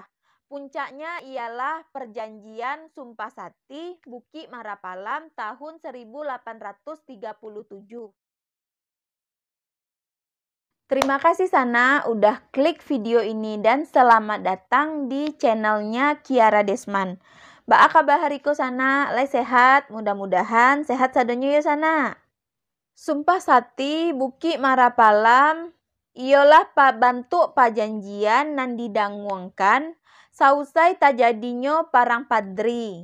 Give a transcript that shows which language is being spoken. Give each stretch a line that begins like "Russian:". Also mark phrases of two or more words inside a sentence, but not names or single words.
Indonesian: Puncaknya ialah perjanjian Sumpah Sati Buki Marapalam tahun 1837. Terima kasih Sana udah klik video ini dan selamat datang di channelnya Kiara Desman.
Minangkabau: Ba kabar hariku Sana, lay sehat, mudah-mudahan sehat sadonyo ya Sana. Sumpah Sati Buki Marapalam ialah bantu pajanjian nan didanguangkan sausai tajadinyo parang padri.